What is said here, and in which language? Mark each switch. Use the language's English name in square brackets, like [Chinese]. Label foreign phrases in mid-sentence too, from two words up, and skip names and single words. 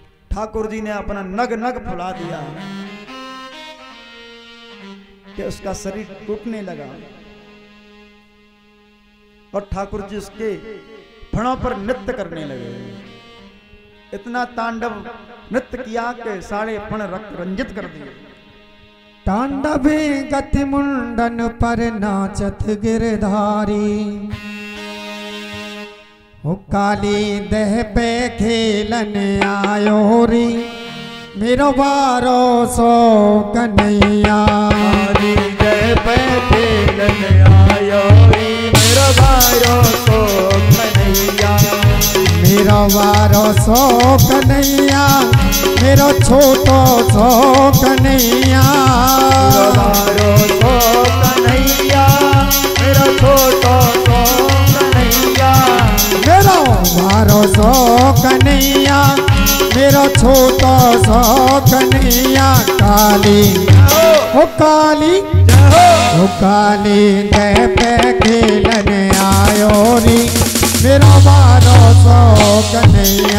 [Hindi] ठाकुर जी ने अपना नग नग फुला दिया कि उसका शरीर टूटने लगा और ठाकुर जी उसके फणों पर नृत्य करने लगे। इतना तांडव नृत्य किया कि सारे फण रंजित कर दिए। [Braj] तांडवे गति मुंडन पर नाचत गिरधारी, हो काली देह पे खेलन आयो री, मेरो बारो सो कन्हैया। काली देह पे खेलन आयो री, मेरो बारो सो कन्हैया। मेरो बारो सो कन्हैया, मेरो छोटो सो कन्हैया। मेरो बारो सो कन्हैया, मेरो छोटो सो कन्हैया। मेरो बारो सो कन्हैया, मेरो छोटो सो कन्हैया। काली हो काली, हो काली देह पे खेलन आयो री, मेरो बारो सो कन्हैया।